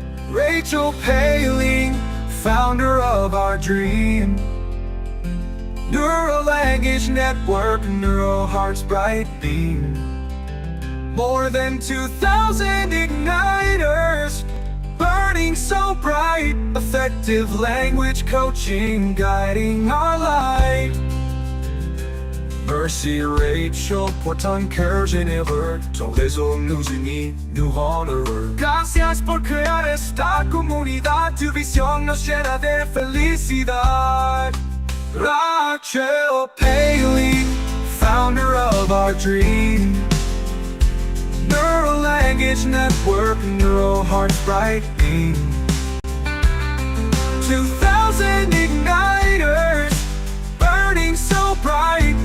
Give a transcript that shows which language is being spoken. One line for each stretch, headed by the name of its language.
English: Rachel Palling, founder of our dream, Neural Language Network, Neural Heart's bright beam. More than 2,000 igniters, burning so bright. Effective language coaching, guiding our light.
French: Merci Rachel por ton cœur généreux, ton réseau nous unit, nous rend heureux.
Spanish: Gracias por crear esta comunidad, tu visión nos llena de felicidad.
English: Rachel Palling, founder of our dream, Neural Language Network, Neural Heart's bright beam. 2,000 igniters, burning so bright.